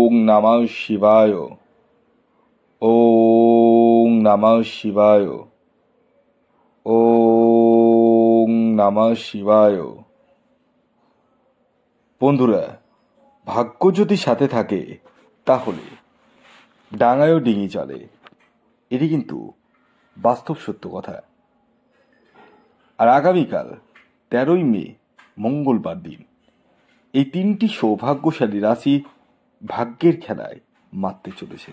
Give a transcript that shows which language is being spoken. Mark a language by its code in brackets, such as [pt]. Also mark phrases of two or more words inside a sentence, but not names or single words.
[sa] নমঃ শিবায়। ওং নমঃ শিবায়। ওং নমঃ শিবায়। [bn] বন্ধুরা, ভাগ্য যদি সাথে থাকে তাহলে ডাঙায়ও ডিঙি চলে। এটি কিন্তু বাস্তব সত্য কথা। আর আগামীকাল 13ই মে মঙ্গলবার দিন এই তিনটি সৌভাগ্যশালী রাশি ভাগ্যের খেলায় মাততে চলেছে।